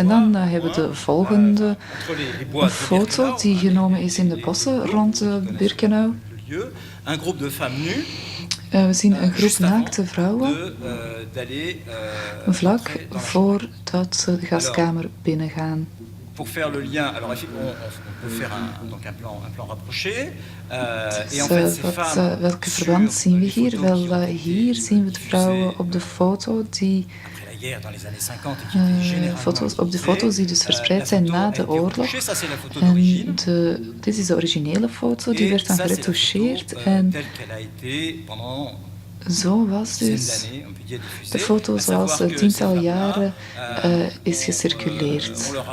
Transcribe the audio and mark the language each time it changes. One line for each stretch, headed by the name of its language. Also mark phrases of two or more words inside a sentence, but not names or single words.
Dutch: En dan hebben we de volgende foto die genomen is in de bossen rond Birkenau. We zien een groep naakte vrouwen vlak voordat ze de gaskamer binnengaan.
French: Pour faire le lien, alors on peut faire un plan rapproché.
Dutch: Welke verband zien we hier? Wel, hier zien we de vrouwen op de foto die op de foto's die dus verspreid zijn na de oorlog. En dit is de originele foto, die werd dan geretoucheerd en zo was dus de foto zoals tiental jaren is gecirculeerd.